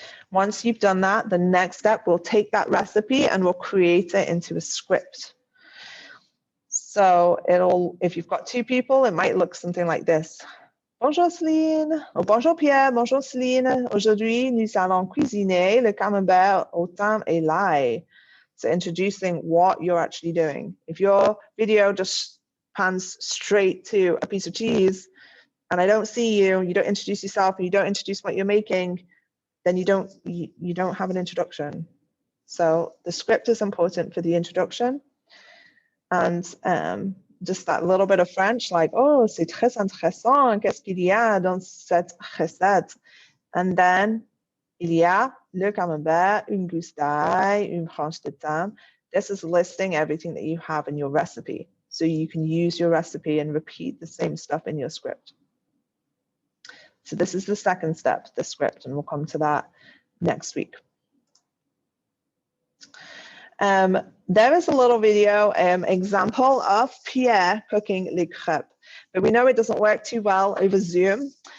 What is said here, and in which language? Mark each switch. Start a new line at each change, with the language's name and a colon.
English: Once you've done that, the next step, we'll take that recipe and we'll create it into a script. So if you've got two people, it might look something like this.
French: Bonjour Céline, or bonjour Pierre, bonjour Céline. Aujourd'hui, nous allons cuisiner le camembert au thym et l'ail.
English: So introducing what you're actually doing. If your video just pans straight to a piece of cheese and I don't see you, you don't introduce yourself, and you don't introduce what you're making, then you don't have an introduction. So the script is important for the introduction, and just that little bit of French, like, oh,
French: c'est très intéressant, qu'est-ce qu'il y a dans cette recette?
English: And then,
French: il y a le camembert, une gousse d'ail, une branche de thym.
English: This is listing everything that you have in your recipe. So you can use your recipe and repeat the same stuff in your script. So this is the second step, the script, and we'll come to that next week. There is a little video example of Pierre cooking les crêpes, but we know it doesn't work too well over Zoom.